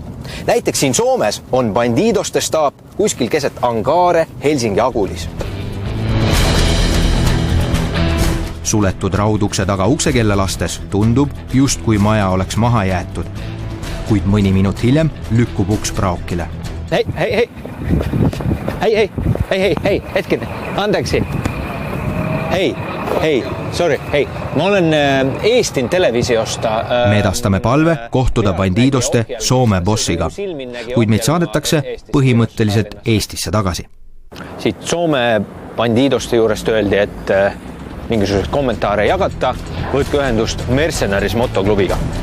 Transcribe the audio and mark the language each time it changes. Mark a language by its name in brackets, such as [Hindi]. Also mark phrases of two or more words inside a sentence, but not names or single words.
[Estonian] Näiteks siin Soomes on bandidoste staap kuskil keset Angaare Helsingi Agulis. Suletud raudukse taga uksekella lastes tundub, just kui maja oleks maha jäetud. Kuid mõni minut hiljem lükkub uks praokile. [Finnish] Hei, hetken, andeksi. Hei, sorry, ma olen Eestin televisiosta. [Estonian] Me edastame palve kohtuda bandidoste Soome bossiga, kuid meid saadetakse põhimõtteliselt Eestisse tagasi. Siit Soome bandidoste juurest öeldi, et mingisugused kommentaare jagata, võtke ühendust Mercenaries motoklubiga.